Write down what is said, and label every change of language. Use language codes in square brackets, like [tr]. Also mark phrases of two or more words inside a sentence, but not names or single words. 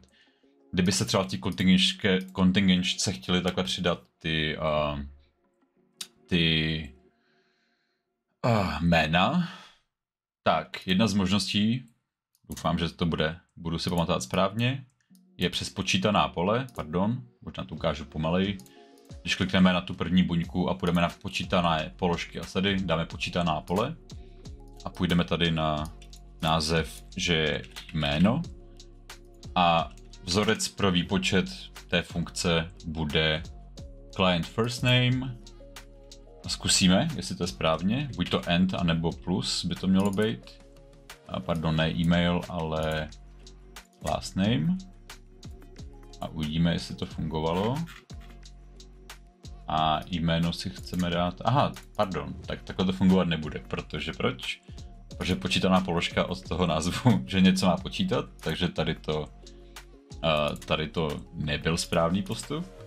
[cs] Kdyby se třeba v té kontingenčce chtěli takhle přidat ty jména, tak jedna z možností, doufám, že to budu si pamatovat správně, je přes počítaná pole, možná to ukážu pomalej. Když klikneme na tu první buňku a půjdeme na počítané položky a tady dáme počítaná pole a půjdeme tady na název, že je jméno a vzorec pro výpočet té funkce bude [en] client first name [cs] a zkusíme, jestli to je správně, buď to and anebo plus by to mělo být, ne e-mail, ale [en] last name. [cs] A uvidíme, jestli to fungovalo. A jméno si chceme dát... tak takhle to fungovat nebude, protože proč? Protože počítaná položka od toho názvu, že něco má počítat, takže tady to nebyl správný postup.